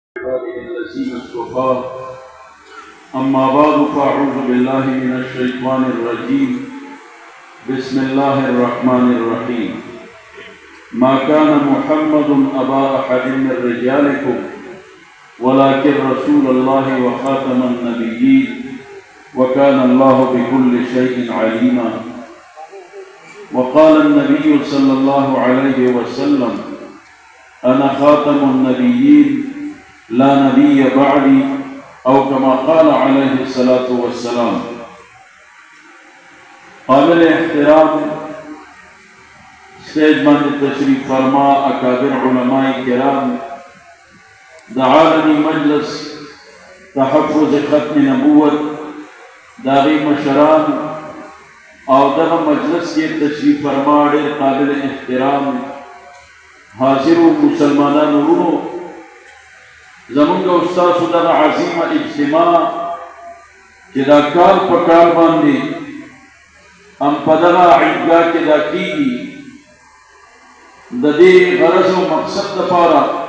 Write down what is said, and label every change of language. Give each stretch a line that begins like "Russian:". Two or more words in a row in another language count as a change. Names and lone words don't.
Arabic: عباده الذين اصطفى أما بعد فأعوذ بالله من الشيطان الرجيم بسم الله الرحمن الرحيم ما كان محمد أبا أحد من رجالكم ولكن رسول الله وخاتم النبيين وكان الله بكل شيء عليما وقال النبي صلى الله عليه وسلم أنا خاتم النبيين لا نبي بعدي أو كما قال عليه الصلاة والسلام.
Urdu: قابل احترام سٹیج من تشریف فرما اکابر علماء کرام دعالمی مجلس تحفظ ختم
Pashto: نبوت داغی مشران اور دغه مجلس
Urdu: کے تشریف فرما
Pashto: ډېر قابل احترام حاضر مسلمانانو ورونو زمونږ استاسو دغه عظیمه اجتماع چې دا کال په کال باندې هم په دغه عیدګاه کې دا کېږي د دې غرض او مقصد دپاره